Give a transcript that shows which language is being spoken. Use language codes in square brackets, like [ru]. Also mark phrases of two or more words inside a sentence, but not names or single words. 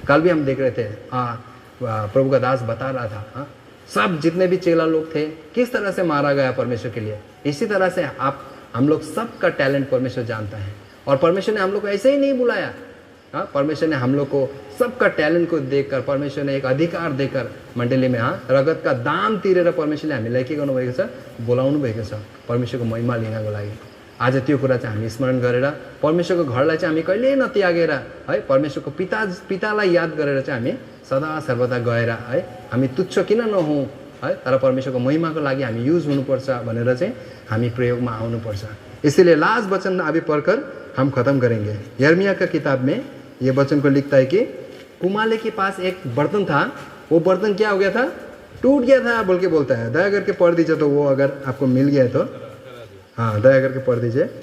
[hi] कल भी हम देख रहे थे, प्रभु का दास बता रहा था, सब जितने भी चेला लोग थे किस तरह से मारा गया परमेश्वर के लिए। इसी तरह से हम लोग सबका टैलेंट परमेश्वर जानता है और परमेश्वर ने हम लोग को ऐसे ही नहीं बुलाया। परमेश्वर ने हम लोग को सबका टैलेंट को देखकर, परमेश्वर ने एक अधिकार देकर मण्डली में [ne] रगत का दाम तिरेर परमेश्वरले हामीलाई के गर्नुभएको छ, बोलाउनु भएको छ परमेश्वरको महिमा लिनको लागि। आज त्यो कुरा चाहिँ हामी स्मरण गरेर परमेश्वरको घरलाई चाहिँ हामी कहिल्यै नत्यागेर है, परमेश्वरको पितालाई याद गरेर चाहिँ हामी सदा सर्वदा गएर है, हामी तुच्छ किन नहौँ है, तर परमेश्वरको महिमाको लागि हामी युज हुनुपर्छ भनेर चाहिँ हामी प्रयोगमा आउनुपर्छ। [hi] इसीलिए लास्ट वचन अभी पढ़कर हम खत्म करेंगे। यिर्मयाह का किताब में ये वचन को लिखता है कि कुमाले के पास एक बर्तन था, वो बर्तन क्या हो गया था, टूट गया था बोल के बोलता है। दया करके पढ़ दीजिए तो वो अगर आपको मिल गया है तो, हाँ दया करके पढ़ दीजिए।